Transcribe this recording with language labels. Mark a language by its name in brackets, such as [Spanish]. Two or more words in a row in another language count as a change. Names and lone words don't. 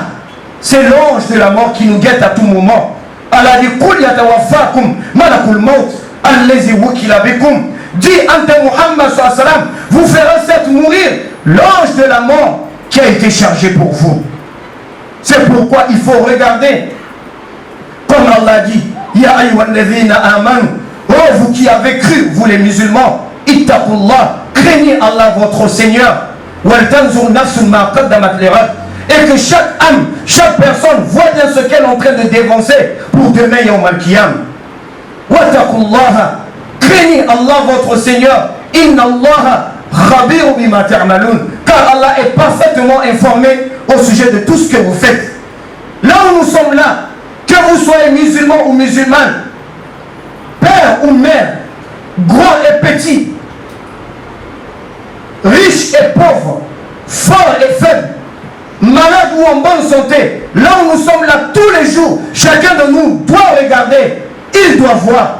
[French] C'est l'ange de la mort qui nous guette à tout moment. Allah dit dit ante Muhammad [Arabic] صلى الله عليه وسلم, [French] vous ferez certes mourir l'ange de la mort qui a été chargé pour vous. C'est pourquoi il faut regarder, comme Allah dit, [Arabic] يا أيها الذين آمنوا, [French] oh vous qui avez cru, vous les musulmans, ittaqullah, craignez Allah votre Seigneur, [Arabic] ولتنظر نفس ما قدمت لغد, [French] et que chaque âme, chaque personne voit bien ce qu'elle est en train de dévancer pour demain [Arabic] يوم القيام. واتقوا الله, [French] craignez Allah votre Seigneur, [Arabic] إن الله خبير بما تعملون, [French] car Allah est parfaitement informé au sujet de tout ce que vous faites. Là où nous sommes là, que vous soyez musulman ou musulmane, père ou mère, grand et petit, riche et pauvre, fort et faible, malade ou en bonne santé, là où nous sommes là tous les jours, chacun de nous doit regarder il doit voir.